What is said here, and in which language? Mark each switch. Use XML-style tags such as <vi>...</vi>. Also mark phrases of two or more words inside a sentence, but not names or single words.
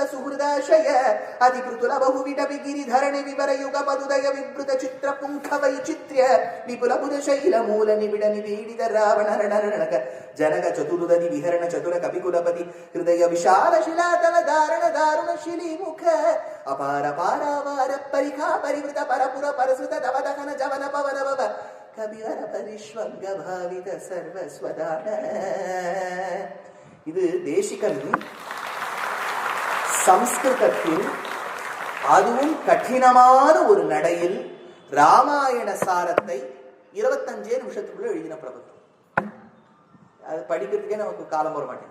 <sa>ಸುಹೃದಾಶಯ ಅಧಿಕೃತುಲ ಬಹುವಿಟ ಗಿರಿಧರಣಿ ವಿವರ ಯುಗ ಪದುದಯ ವಿವೃತ ಚಿತ್ರ ಪುಂಖ ವೈಚಿತ್ರ್ಯ ವಿಪುಲ ಬುಧ ಶೈಲ ಮೂಲ ನಿಬಿಡ ನಿಬೀಡಿತ ರಾವಣ ರಣರಣಕ ಜನಕ ಚತುರುದನಿ ವಿಹರಣ ಚತುರ ಕಪಿಕುಲಪತಿ ಹೃದಯ ವಿಶಾಲ ಶಿಲಾತಲ ಧಾರಣ ದಾರುಣ ಶಿಲೀಮುಖ ಅಪಾರ ಪಾರಾವಾರ ಪರಿಖಾ ಪರಿವೃತ ಪರಪುರ ಪರಸುತ ದವದಹನ ಜವನ ಪವನ ಭವ ಕವಿವರ ಪರಿಶ್ವಂಗ ಭಾವಿತ ಸರ್ವಸ್ವದಾನ.</sa> <ta>இது தேசிகன் சம்ஸ்கிருதத்தில் அதுவும் கடினமான ஒரு நடையில் ராமாயண சாரத்தை 25 நிமிஷத்துக்குள்ள எழுதின பிரபந்தம். அது படிக்கிறதுக்கே நமக்கு காலம் வர மாட்டேங்குது.</ta>